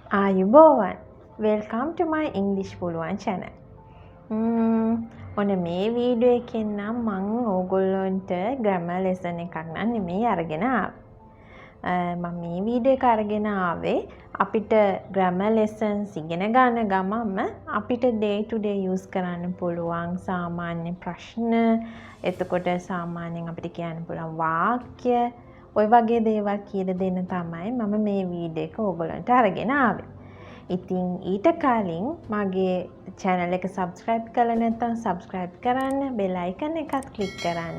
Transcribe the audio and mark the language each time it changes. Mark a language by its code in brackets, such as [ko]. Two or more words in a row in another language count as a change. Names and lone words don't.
[en] Puluwan. Welcome to my English Puluwan channel. [si] ඔන්න මේ වීඩියෝ එකෙන් නම් මම ඕගොල්ලන්ට [en] grammar lesson [si] එකක් නම් නෙමෙයි අරගෙන ආවේ. මම මේ වීඩියෝ එක අරගෙන ආවේ අපිට [en] grammar lessons [si] ඉගෙන ගන්න ගමන්ම අපිට [en] day to day use [si] කරන්න පුළුවන් සාමාන්‍ය ප්‍රශ්න, එතකොට සාමාන්‍යයෙන් අපිට කියන්න පුළුවන් වාක්‍ය, ඔය වගේ දේවල් කියලා දෙන්න තමයි මම මේ වීඩියෝ එක ඕගොල්ලන්ට අරගෙන ආවේ. ඉතින් ඊට කලින් මගේ channel එක subscribe කරලා නැත්නම් subscribe කරන්න, [en] bell icon [si] එකත් click කරන්න.